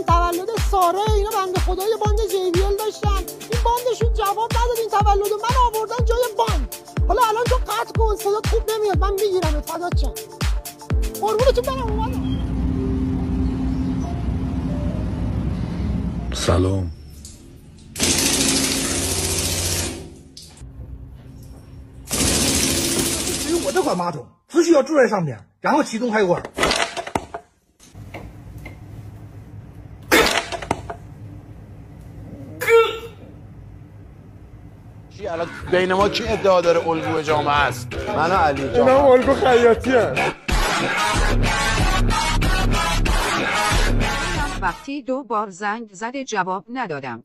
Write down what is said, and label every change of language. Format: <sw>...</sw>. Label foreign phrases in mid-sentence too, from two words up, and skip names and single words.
<fa>تولد ساره اینا بنده خدا یه باند JBL داشتن. این باندشون جواب نداد. این تولد من آوردن جای باند. حالا الان تو قطع کن. صدات خوب نمیاد. من میگیرم. فدات شم. قربونتون برم اومدم. سلام.</fa> <zh>我这款马桶只需要坐在上面，然后启动开关。</zh> <fa>الان بین ما کی ادعا داره الگوی جامعه است؟ من و علی جان. اینا الگو خیاطی هست. وقتی 2 بار زنگ زده جواب ندادم.</fa>